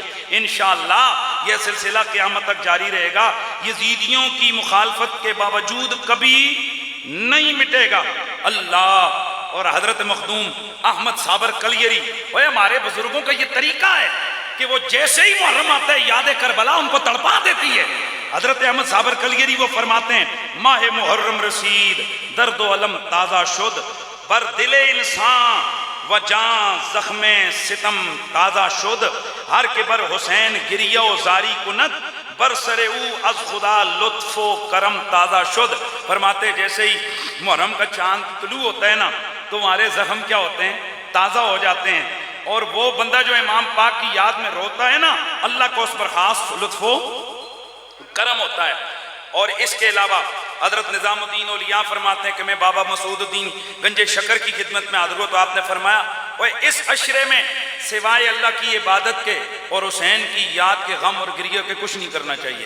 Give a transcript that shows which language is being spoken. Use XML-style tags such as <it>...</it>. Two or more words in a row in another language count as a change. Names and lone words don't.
<ur>انشاءاللہ یہ سلسلہ قیامت تک جاری رہے گا، یزیدیوں کی مخالفت کے باوجود کبھی نہیں مٹے گا۔ اللہ اور حضرت مخدوم احمد صابر کلیری، وہ ہمارے بزرگوں کا یہ طریقہ ہے کہ وہ جیسے ہی محرم آتا ہے یاد کربلا ان کو تڑپا دیتی ہے۔ حضرت احمد صابر کلیری وہ فرماتے ہیں</ur> <fa>ماہ محرم رسید درد و علم تازہ شد، بر دل انسان و جان زخم ستم تازہ شد، ہر کے بر حسین گریہ و زاری کنت، بر سر او از خدا لطف و کرم تازہ شد۔</fa> <ur>فرماتے جیسے ہی محرم کا چاند طلوع ہوتا ہے نا تو ہمارے زخم کیا ہوتے ہیں؟ تازہ ہو جاتے ہیں، اور وہ بندہ جو امام پاک کی یاد میں روتا ہے نا اللہ کو اس پر خاص لطف و کرم ہوتا ہے۔ اور اس کے علاوہ حضرت نظام الدین اولیاء فرماتے ہیں کہ میں بابا مسعود الدین گنج شکر کی خدمت میں حاضر ہوا تو آپ نے فرمایا وہ اس عشرے میں سوائے اللہ کی عبادت کے اور حسین کی یاد کے غم اور گریہ کے کچھ نہیں کرنا چاہیے۔</ur>